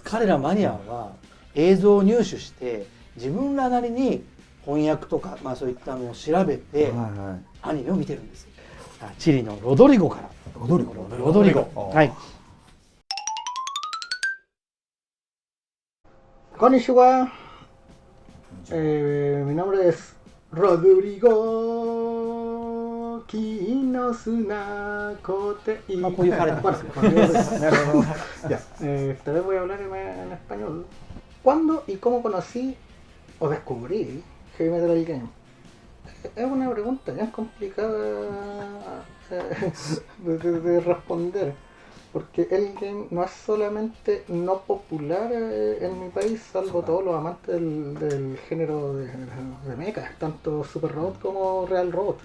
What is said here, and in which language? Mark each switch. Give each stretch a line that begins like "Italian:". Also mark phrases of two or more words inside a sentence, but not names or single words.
Japanese: 彼らマニアは映像を入手して自分らなりに翻訳とか、まあ、そういったのを調べて、はいはい、アニメを見てるんです。チリのロドリゴから。ロドリゴ。ロドリゴ。はい。
Spanish: こんにちは。mi nombre es Rodrigo Quinosunacote.
Japanese: まあこういう彼なんですよ。
Spanish: Ya, esta vez voy a hablar en español. ¿Cuándo y cómo conocí o descubrí Heavy Metal Game? Es una pregunta bien complicada de responder, porque el game no es solamente no popular en mi país, salvo todos los amantes del género de mecha, tanto Super Robot como Real Robot.